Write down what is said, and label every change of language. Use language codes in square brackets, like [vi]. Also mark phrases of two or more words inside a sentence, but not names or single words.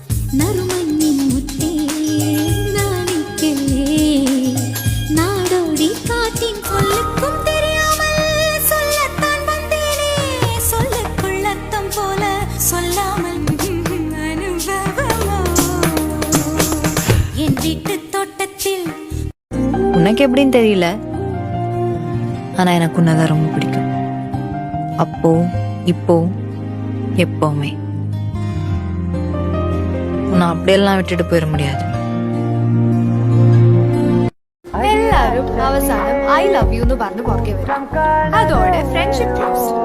[ta] நறுமண்ணின் முத்தே நாணிக்கலே நாடோடி காட்டின் சொல்லுக்கும் தெரியாமல் சொல்லத்தான் வந்தேனே சொல்லக்குள்ளத்தம் போல சொல்லாமல் அனுபவமோ என் வீட்டு தோட்டத்தில். உனக்கு எப்படின்னு தெரியல, ஆனா எனக்கு உன்னதான் ரொம்ப பிடிக்கும். அப்போ இப்போ எப்பவுமே நான் அப்படியெல்லாம் விட்டுட்டு போயிட முடியாது. [ml] എല്ലാരും അവസാനം [en] I love you [ml] എന്ന് പറഞ്ഞു പുറകെ വരും. അതോടെ [en] friendship close.